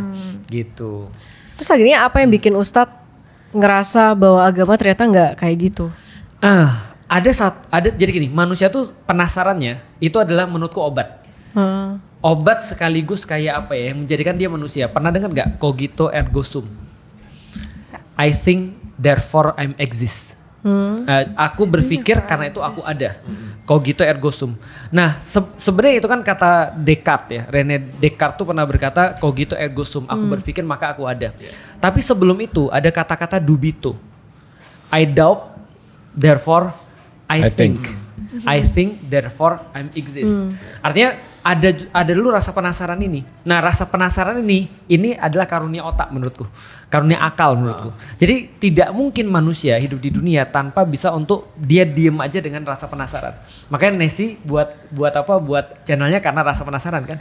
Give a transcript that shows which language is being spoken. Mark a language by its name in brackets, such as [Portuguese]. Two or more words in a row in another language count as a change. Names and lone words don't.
[Indonesian] Gitu. Terus akhirnya apa yang bikin Ustadz ngerasa bahwa agama ternyata nggak kayak gitu? Ada jadi gini, manusia tuh penasarannya itu adalah menurutku obat. Obat sekaligus kayak apa ya yang menjadikan dia manusia. Pernah dengar nggak [Latin] cogito ergo sum? [English] I think therefore I exist. [Indonesian] Aku berpikir karena itu aku ada. [Latin] Cogito ergo sum. [Indonesian] Nah sebenarnya itu kan kata Descartes ya. René Descartes tuh pernah berkata [Latin] cogito ergo sum. [Indonesian] Aku berpikir maka aku ada. Tapi sebelum itu ada kata-kata dubito. [English] I doubt therefore I think. I think therefore I exist. [Indonesian] Artinya ada dulu rasa penasaran ini. Nah rasa penasaran ini adalah karunia otak menurutku. karunia akal menurutku. Jadi tidak mungkin manusia hidup di dunia tanpa bisa untuk dia diem aja dengan rasa penasaran. Makanya Nesi buat channelnya karena rasa penasaran kan.